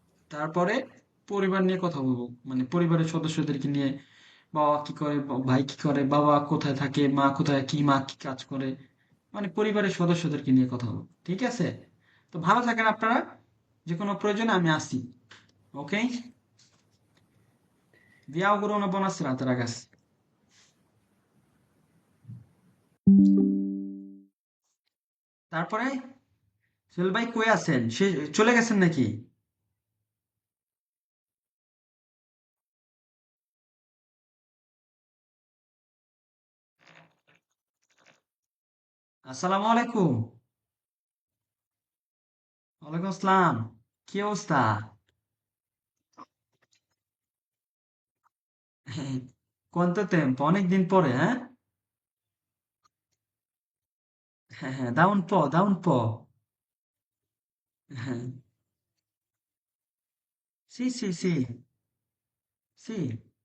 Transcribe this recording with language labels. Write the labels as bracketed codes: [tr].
[bn] তারপরে পরিবার নিয়ে কথা বলবো, মানে পরিবারের সদস্যদেরকে নিয়ে, বাবা কি করে, ভাই কি করে, বাবা কোথায় থাকে, মা কোথায়, মা কি কাজ করে, মানে পরিবারের সদস্যদেরকে নিয়ে কথা বলবো, ঠিক আছে। তো ভালো থাকেন আপনারা, যে কোনো প্রয়োজনে আমি আসি। ওকে. [it] Vi auguro una buona serata, ragazzi. [bn] তারপরে সোহেল ভাই কই আছেন, সে চলে গেছেন নাকি? আসসালামু আলাইকুম। ওয়ালাইকুম আসসালাম। কি অবস্থা? কোনতো tempo, অনেকদিন পরে, হ্যাঁ? হ্যাঁ, হ্যাঁ, [it] da un po'. [bn] হ্যাঁ, sì, sì, sì, sì.